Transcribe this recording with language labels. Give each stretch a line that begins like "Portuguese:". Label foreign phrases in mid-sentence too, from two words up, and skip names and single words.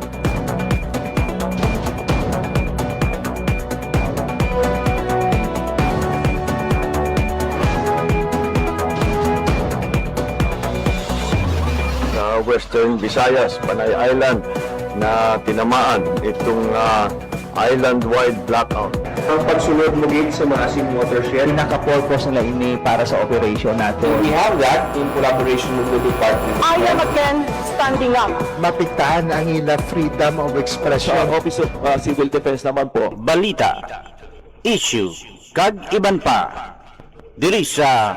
Filipino: Western Visayas, Panay Island na tinamaan itong island-wide blackout.
Hiligaynon: Ang pagsulod muli sa mga asim watershed, pinaka-purpose nila ini para sa operation natin.
English: We have that in collaboration with the department. I am again standing up.
Hiligaynon: Mapigtaan ang ila
English: freedom of expression.
Hiligaynon: Sa Office of Civil Defense naman po, balita, issue, kag iban pa, diri sa